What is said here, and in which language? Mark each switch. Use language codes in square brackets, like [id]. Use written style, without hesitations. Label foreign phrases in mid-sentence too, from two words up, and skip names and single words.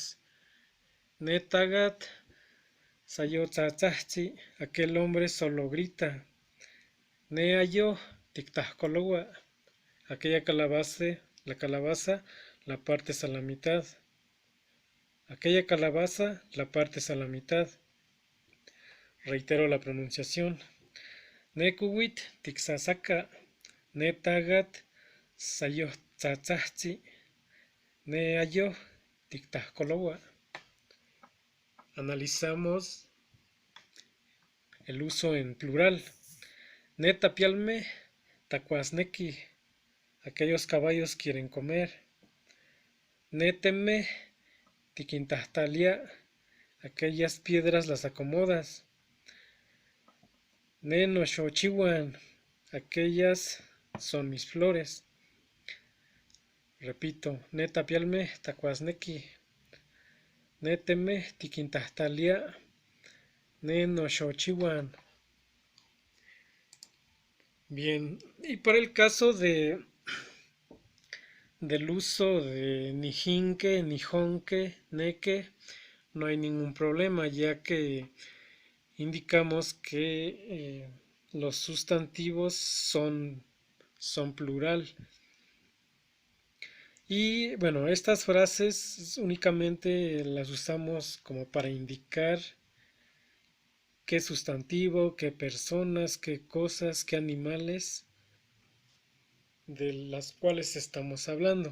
[nah] Netagat sayotzatzahzi, [es] aquel hombre solo grita. [nah] Neayo tiktahkolowa, [es] aquella calabaza la partes a la mitad. Aquella calabaza la partes a la mitad. Reitero la pronunciación. [nah] Nekuwit tixasaka, netagat sayotzatzahzi, neayo tiktahkolowa. [es] Analizamos el uso en plural. [nah] Netapialme tacuasneki, [es] aquellos caballos quieren comer. [nah] Neteme tiquintahtalia, [es] aquellas piedras las acomodas. Nenoshochiwan, aquellas son mis flores. Repito, [nah] netapialme tacuasnequi, neteme tiquintahtalia, ne noshochiwan. [es] Bien, y para el caso del uso de [nah] nijinque, nijonque, neque, [es] no hay ningún problema, ya que indicamos que los sustantivos son plural. Y bueno, estas frases únicamente las usamos como para indicar qué sustantivo, qué personas, qué cosas, qué animales de las cuales estamos hablando.